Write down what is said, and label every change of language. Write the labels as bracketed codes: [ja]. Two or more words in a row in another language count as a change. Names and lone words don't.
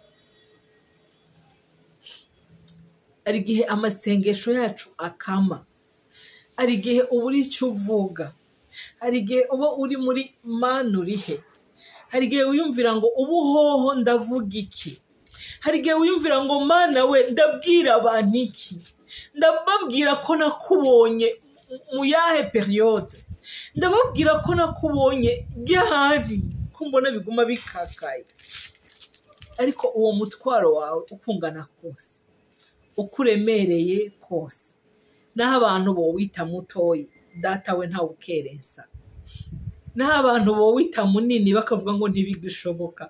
[rn] Hari igihe amasengesho yacu akama, hari igihe uba uri icyo uvuga, hari igihe uba uri muri Mana uri he, hari igihe wiyumvira ngo ubu hoho ndavuga iki, hari igihe wiyumvira ngo Mana we ndabwira abantu iki, ndababwira ko nakubonye mu yahe periode, ndababwira ko nakubonye ryahari, ko mbona biguma bikakaye. Ariko uwo mutwaro wawe ukungana kose, ukuremereye kose, naho abantu bo wita mutoyi, data we ntawe ukerensa, naho abantu bo wita munini bakavuga ngo ntibigushoboka.